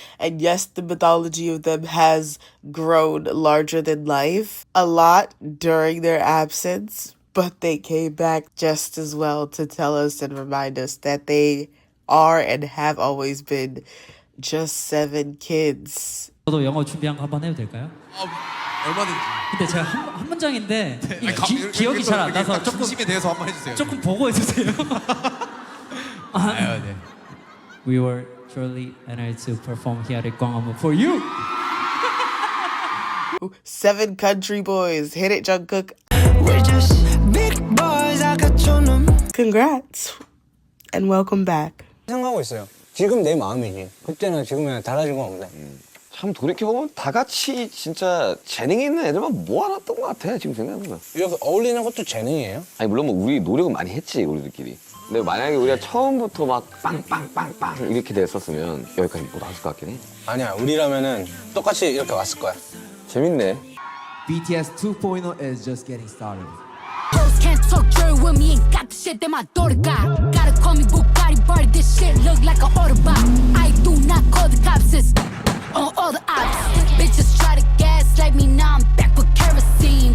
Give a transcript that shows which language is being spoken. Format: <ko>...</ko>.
<en>And yes, the mythology of them has grown larger than life a lot during their absence, but they came back just as well to tell us and remind us that they are and have always been just 7 kids.</en> <ko>저도 영어 준비한 거 한번 해도 될까요? 얼마든지. 근데 제가 한 문장인데 기억이 잘 안 나서 조금 중심에 대해서 한번 해주세요. 조금 보고해 주세요. 네.</ko> <en>We were truly honored to perform here at Gwanghwamun for you. 7 country boys, hit it, Jungkook. We're just big boys. I got your number. Congrats. and welcome back.</en> <ko>생각하고 있어요. 지금 내 마음이지. 그때나 지금이나 달라진 건 없네. 참 돌이켜보면 다 같이 진짜 재능이 있는 애들만 모아놨던 것 같아 지금 생각해보면. 이렇게 어울리는 것도 재능이에요? 아니 물론 뭐 우리 노력은 많이 했지 우리들끼리. 근데 만약에 우리가 처음부터 막 빵빵빵빵 이렇게 됐었으면 여기까지 못 왔을 것 같긴 해. 아니야, 우리라면은 똑같이 이렇게 왔을 거야. 재밌네.</ko> <en>BTS 2.0 is just getting started. Hoes can't talk dirty with me, ain't got the shit that my daughter got. Gotta call me Bugatti, Barty, this shit look like an Autobot. I do not call the cops, it's on all the ops. Bitches try to gaslight me, now I'm back with kerosene.</en>